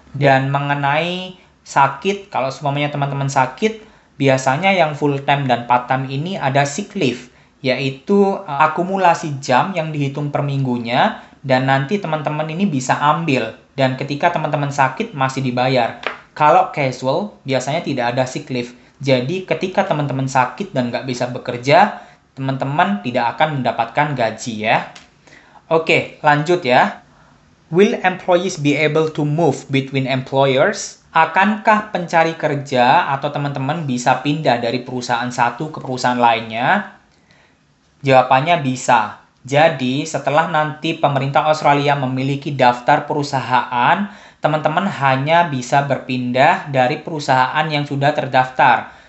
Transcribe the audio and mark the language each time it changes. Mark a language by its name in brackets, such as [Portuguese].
[Indonesian] Dan mengenai sakit, kalau semuanya teman-teman sakit, biasanya yang full-time dan part-time ini ada sick leave, yaitu akumulasi jam yang dihitung per minggunya, dan nanti teman-teman ini bisa ambil, dan ketika teman-teman sakit masih dibayar. Kalau casual, biasanya tidak ada sick leave, jadi ketika teman-teman sakit dan nggak bisa bekerja, teman-teman tidak akan mendapatkan gaji ya. Oke, lanjut ya. [English] Will employees be able to move between employers? [Indonesian] Akankah pencari kerja atau teman-teman bisa pindah dari perusahaan satu ke perusahaan lainnya? Jawabannya bisa. Jadi, setelah nanti pemerintah Australia memiliki daftar perusahaan, teman-teman hanya bisa berpindah dari perusahaan yang sudah terdaftar.